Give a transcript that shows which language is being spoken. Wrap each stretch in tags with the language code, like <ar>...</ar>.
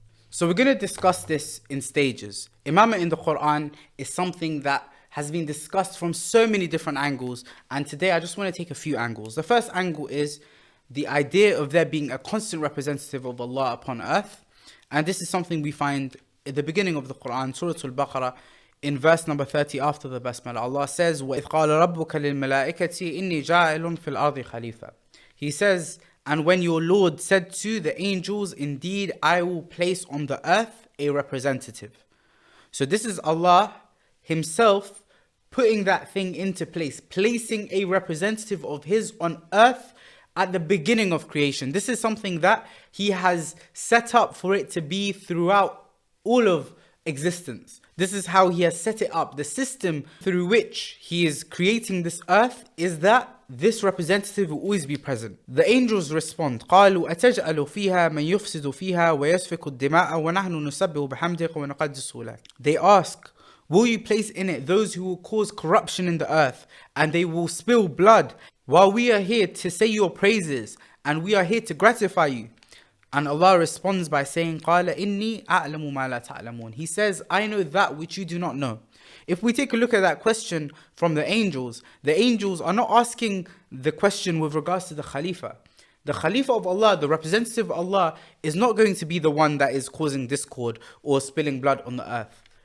<en>So we're going to discuss this in stages. Imamah in the Qur'an is something that has been discussed from so many different angles, and today I just want to take a few angles. The first angle is the idea of there being a constant representative of Allah upon earth, and this is something we find at the beginning of the Qur'an, Surah Al-Baqarah, in verse number 30 after the Basmala. Allah says,</en> <ar>وَإِذْ قَالَ رَبُّكَ لِلْمَلَائِكَةِ إِنِّي جَاعِلٌ فِي الْأَرْضِ خَلِيفَةً.</ar> <en>He says, and when your Lord said to the angels, indeed I will place on the earth a representative. So this is Allah Himself putting that thing into place, placing a representative of His on earth at the beginning of creation. This is something that He has set up for it to be throughout all of existence. This is how He has set it up. The system through which He is creating this earth is that this representative will always be present. The angels respond,</en> <ar>قالوا أتجعل فيها من يفسد فيها ويسفك الدماء ونحن نسبح بحمدك ونقدس لك.</ar> <en>They ask, will you place in it those who will cause corruption in the earth and they will spill blood while we are here to say your praises and we are here to gratify you? And Allah responds by saying,</en> <ar>قَالَ إِنِّي أَعْلَمُ مَا لَا تَعْلَمُونَ.</ar> <en>He says, I know that which you do not know. If we take a look at that question from the angels are not asking the question with regards to the Khalifa. The Khalifa of Allah, the representative of Allah, is not going to be the one that is causing discord or spilling blood on the earth.</en>